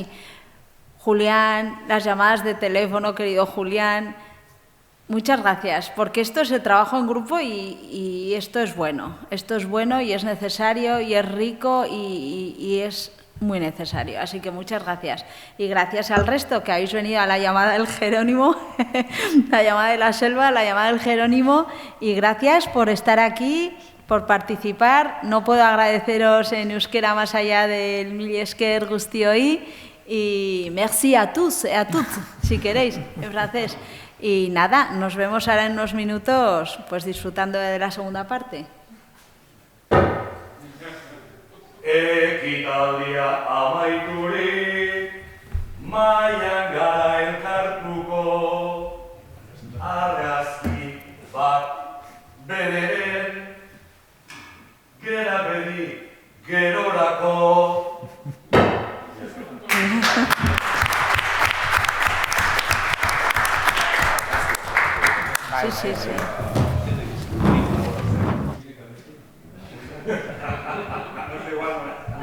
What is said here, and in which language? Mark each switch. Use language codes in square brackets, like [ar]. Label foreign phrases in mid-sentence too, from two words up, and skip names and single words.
[es] Julián, las llamadas de teléfono, querido Julián, muchas gracias, porque esto es el trabajo en grupo y esto es bueno y es necesario y es rico y es muy necesario, así que muchas gracias. Y gracias al resto que habéis venido a la llamada del Jerónimo, la llamada de la selva, la llamada del Jerónimo, y gracias por estar aquí, por participar. No puedo agradeceros en euskera más allá del [eu] mil esker guztioi, [fr] y merci a tous et à toutes, [es] si queréis, en francés. Y nada, nos vemos ahora en unos minutos, pues disfrutando de la segunda parte. [eu] Ekitaldia amaiturik, mailan gara elkartuko, argazki bat bederen, gera bedi gerorako. [es] Sí, sí, sí. No sé igual.